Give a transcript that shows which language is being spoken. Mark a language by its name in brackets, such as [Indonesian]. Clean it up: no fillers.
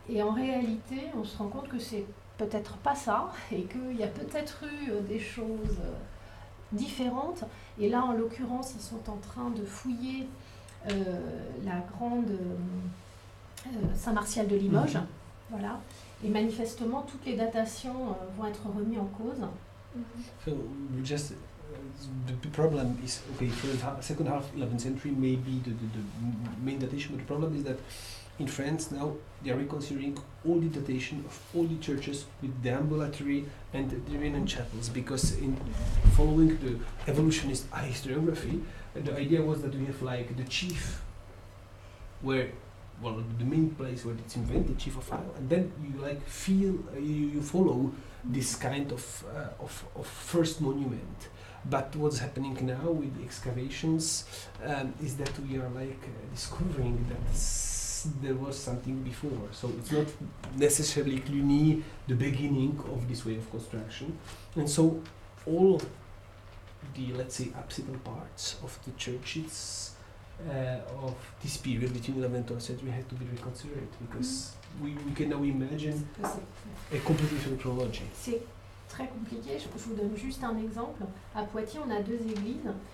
[French] Et en réalité, on se rend compte que c'est peut-être pas ça et qu'il y a peut-être eu des choses différentes. Et là, en l'occurrence, ils sont en train de fouiller la grande Saint-Martial de Limoges. Voilà. Et manifestement, toutes les datations vont être remises en cause. [English] So, just the problem is, okay, second half 11th century may be the main datation, but the problem is that in France now they are reconsidering all the datation of all the churches with the ambulatory and the remnant chapels, because in following the evolutionist historiography, the idea was that we have like the chief, the main place where it's invented, chief of file, and then you like you follow this kind of first monument. But what's happening now with the excavations is that we are like discovering that there was something before. So it's not necessarily Cluny the beginning of this way of construction, and so all the, let's say, apsidal parts of the churches of this period between 11th and 12th century had to be reconsidered, because we can now imagine a completely different chronology. [French] C'est très compliqué, je vous donne juste un exemple. À Poitiers, on a deux églises.